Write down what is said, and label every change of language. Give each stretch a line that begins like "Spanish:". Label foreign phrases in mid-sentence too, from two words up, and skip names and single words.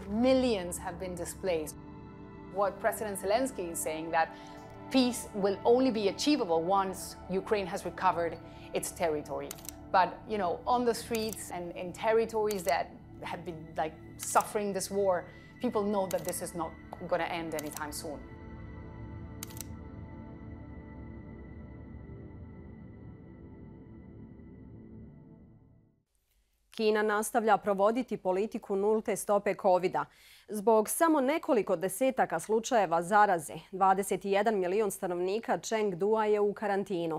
English: Millions have been displaced. What President Zelensky is saying, that peace will only be achievable once Ukraine has recovered its territory. But, on the streets and in territories that have been suffering this war, people know that this is not going to end anytime soon.
Bosnian: Kina nastavlja provoditi politiku nulte stope COVID-a. Zbog samo nekoliko desetaka slučajeva zaraze, 21 milion stanovnika Chengdua je u karantinu.